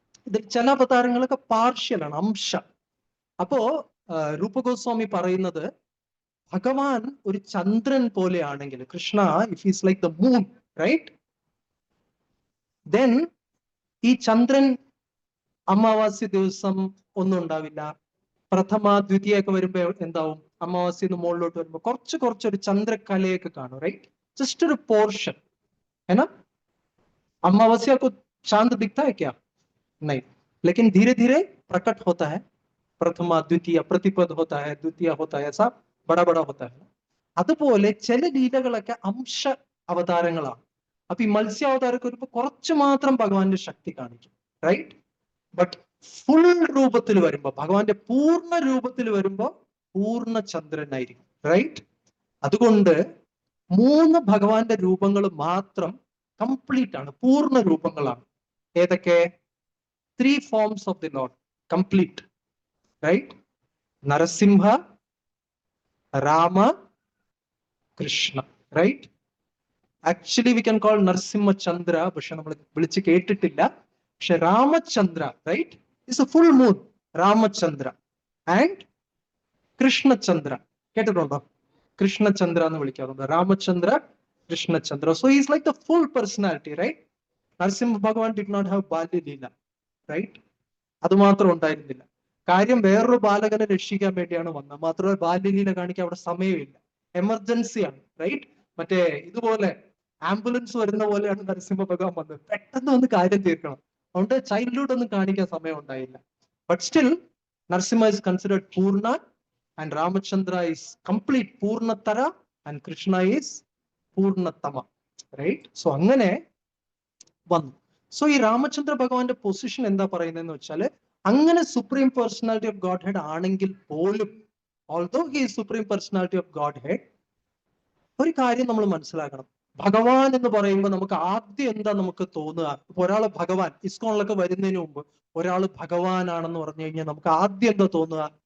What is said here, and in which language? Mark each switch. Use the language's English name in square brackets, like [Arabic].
[Malayalam] ഇതിൽ ചില അവതാരങ്ങളൊക്കെ പാർഷ്യലാണ്, അംശ. അപ്പോ രൂപഗോസ്വാമി പറയുന്നത്, ഭഗവാൻ ഒരു ചന്ദ്രൻ പോലെയാണെങ്കിൽ, [English] Krishna if is like the moon, [Malayalam] right, then ഈ ചന്ദ്രൻ അമാവാസ്യ ദിവസം ഒന്നും ഉണ്ടാവില്ല. പ്രഥമ ദ്വിതീയ ഒക്കെ വരുമ്പോ എന്താവും? അമാവാസ്യന്ന് മുകളിലോട്ട് വരുമ്പോ കുറച്ചൊരു ചന്ദ്രകലയൊക്കെ കാണും. റൈറ്റ്? [Hindi] जस्ट [Malayalam] ഒരു പോർഷൻ [Hindi] है ना. अमावस्या को चांद दिखता है क्या? नहीं, लेकिन धीरे धीरे प्रकट होता है. प्रथमा द्वितीय प्रतिपद होता है, द्वितीय होता है, ऐसा बड़ा बड़ा होता है. [Malayalam] അതുപോലെ ചില ലീലകളൊക്കെ അംശ അവതാരങ്ങളാണ്. അപ്പൊ ഈ മത്സ്യാവതാരമൊക്കെ വരുമ്പോ കുറച്ച് മാത്രം ഭഗവാന്റെ ശക്തി കാണിക്കും. റൈറ്റ്? ബട്ട് ഫുൾ രൂപത്തിൽ വരുമ്പോ, ഭഗവാന്റെ പൂർണ്ണ രൂപത്തിൽ വരുമ്പോ പൂർണ്ണ ചന്ദ്രനായിരിക്കും. റൈറ്റ്? അതുകൊണ്ട് 3 ഭഗവാന്റെ രൂപങ്ങൾ മാത്രം കംപ്ലീറ്റ് ആണ്, പൂർണ്ണ രൂപങ്ങളാണ്. ഏതൊക്കെ? [English] 3 forms of the Lord, complete. Right? Narasimha, Rama, Krishna. Right? Actually we can call [Malayalam] Narasimha Chandra, പക്ഷെ നമ്മൾ വിളിച്ച് കേട്ടിട്ടില്ല. പക്ഷെ Ramachandra, right, [English] Is a full moon. [Malayalam] Ramachandra and Krishnachandra കേട്ടിട്ടുണ്ടോ? കൃഷ്ണചന്ദ്ര എന്ന് വിളിക്കാറുണ്ട്. Ramachandra, Krishnachandra. [English] So is like the full personality. Right? [Malayalam] Narasimha ഭഗവാൻ [English] did not have [Malayalam] ബാല്യലീല. റൈറ്റ്? അത് മാത്രം ഉണ്ടായിരുന്നില്ല. കാര്യം വേറൊരു ബാലകനെ രക്ഷിക്കാൻ വേണ്ടിയാണ് വന്നത്, മാത്രമല്ല ബാല്യലീല കാണിക്കാൻ അവിടെ സമയമില്ല, എമർജൻസിയാണ്. റൈറ്റ്? മറ്റേ ഇതുപോലെ ആംബുലൻസ് വരുന്ന പോലെയാണ് നരസിംഹ ഭഗവാൻ വന്നത്, പെട്ടെന്ന് വന്ന് കാര്യം തീർക്കണം. അതുകൊണ്ട് ചൈൽഡ്ഹുഡ് ഒന്നും കാണിക്കാൻ സമയം ഉണ്ടായില്ല. [English] but still Narasimha is considered [Malayalam] പൂർണ്ണ [English] and Ramachandra is complete Purnatara and Krishna is Purnatama, right? [Malayalam] So അങ്ങനെ വന്നു. സോ ഈ രാമചന്ദ്ര ഭഗവാന്റെ പൊസിഷൻ എന്താ പറയുന്നതെന്ന് വെച്ചാല്, അങ്ങനെ supreme personality of God head ആണെങ്കിൽ പോലും, [English] although he is supreme personality of God head, [Malayalam] ഒരു കാര്യം നമ്മൾ മനസ്സിലാക്കണം. ഭഗവാൻ എന്ന് പറയുമ്പോൾ നമുക്ക് ആദ്യം എന്താ നമുക്ക് തോന്നുക? ഇപ്പൊ ഒരാള് ഭഗവാൻ, ഇസ്കോണിലൊക്കെ വരുന്നതിന് മുമ്പ് ഒരാൾ ഭഗവാനാണെന്ന് പറഞ്ഞു കഴിഞ്ഞാൽ നമുക്ക് ആദ്യം എന്താ തോന്നുക?